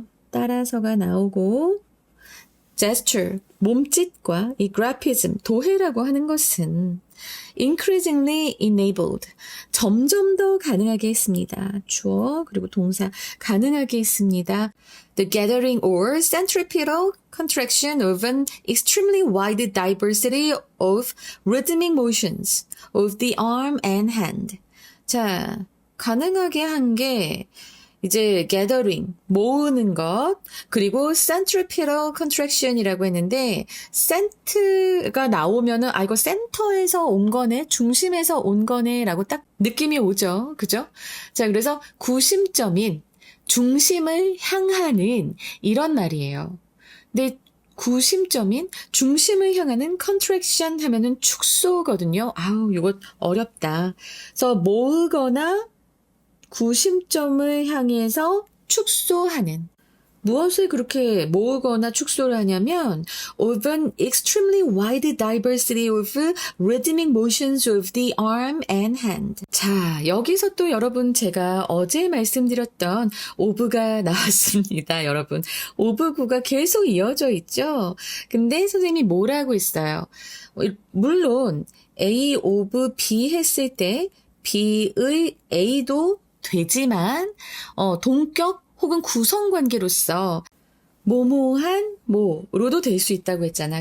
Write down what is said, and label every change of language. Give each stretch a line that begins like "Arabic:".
Korean: 따라서가 나오고 gesture, 몸짓과 이 graphism, 도해라고 하는 것은 increasingly enabled, 점점 더 가능하게 했습니다. 주어 그리고 동사 가능하게 했습니다.
English: The gathering or centripetal contraction of an extremely wide diversity of rhythmic motions of the arm and hand.
Korean: 자, 가능하게 한 게 이제 gathering, 모으는 것, 그리고
English: centripetal contraction
Korean: 이라고 했는데 cent가 나오면은 이거 센터에서 온 거네, 중심에서 온 거네 라고 딱 느낌이 오죠. 그죠? 자, 그래서 구심점인 중심을 향하는 이런 말이에요. 근데 구심점인 중심을 향하는 contraction 하면은 축소거든요. 이거 어렵다. 그래서 모으거나 구심점을 향해서 축소하는. 무엇을 그렇게 모으거나 축소를 하냐면
English: of an extremely wide diversity of rhythmic motions of the arm and hand.
Korean: 자, 여기서 또 여러분 제가 어제 말씀드렸던 of가 나왔습니다. 여러분, of 구가 계속 이어져 있죠. 근데 선생님이 뭐라고 했어요? 물론 A of B 했을 때 B의 A도 되지만 동격 혹은 구성관계로서 모모한 모로도 될 수 있다고 했잖아.